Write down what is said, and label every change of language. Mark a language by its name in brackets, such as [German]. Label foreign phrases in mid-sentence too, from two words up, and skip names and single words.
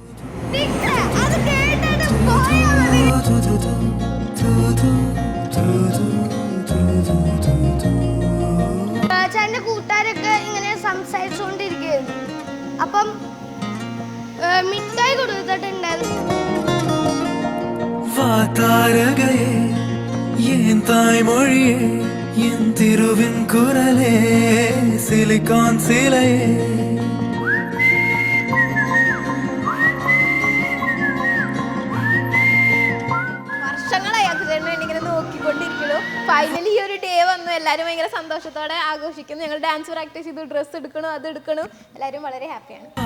[Malayalam] ചേട്ടൻ്റെ കൂട്ടുകാരൊക്കെ ഇങ്ങനെ സംസാരിച്ചുകൊണ്ടിരിക്കുകയായിരുന്നു. അപ്പം മിഠായി കൊടുത്തിട്ടുണ്ടായിരുന്നു. [Tamil] தாய்மொழியே என் திருவின் குரலே சிலிகான் சிலையே [Malayalam] വർഷങ്ങളായി അക്കുചേട്ടനെ ഇങ്ങനെ നോക്കിക്കൊണ്ടിരിക്കുന്നു. ഫൈനലി ഈ ഒരു ഡേ വന്നു. എല്ലാവരും ഭയങ്കര സന്തോഷത്തോടെ ആഘോഷിക്കുന്നു. ഞങ്ങൾ [English] dance practice [Malayalam] ചെയ്തു, ഡ്രസ്സ് എടുക്കണം, അത് എടുക്കണം. എല്ലാവരും വളരെ ഹാപ്പിയാണ്.